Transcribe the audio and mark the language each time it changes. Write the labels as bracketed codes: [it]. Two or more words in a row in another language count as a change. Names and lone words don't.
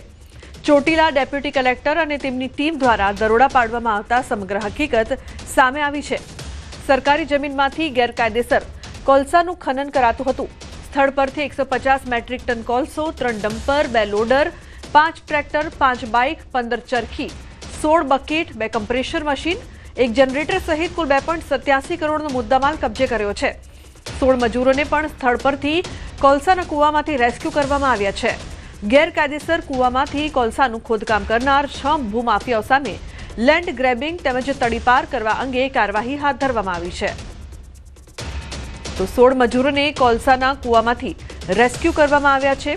[gu] ચોટીલા ડેપ્યુટી કલેક્ટર અને તેમની ટીમ દ્વારા દરોડા પાડવામાં આવતા સમગ્ર હકીકત સામે આવી છે। સરકારી જમીનમાંથી ગેરકાયદેસર કોલસાનું ખનન કરાતું હતું। સ્થળ પરથી 150 [en] metric ton [gu] કોલસો, 3 ડમ્પર, 2 લોડર, 5 ટ્રેક્ટર, 5 બાઇક, 15 ચરખી, 16 બકેટ, 2 [en] compressor machine, [gu] એક જનરેટર સહિત કુલ 2.87 કરોડનો મુદ્દામાલ કબજે કર્યો છે। 16 મજૂરોને પણ સ્થળ પરથી કોલસાના કૂવામાંથી રેસ્ક્યુ કરવામાં આવ્યા છે। ગેરકાયદેસર કૂવામાંથી કોલસાનું ખોદકામ કરનાર 6 ભૂમાફિયાઓ સામે [en] land grabbing [gu] તેમજ તડીપાર કરવા અંગે કાર્યવાહી હાથ ધરવામાં આવી છે। તો 16 મજૂરોને કોલસાના કૂવામાંથી રેસ્ક્યુ કરવામાં આવ્યા છે।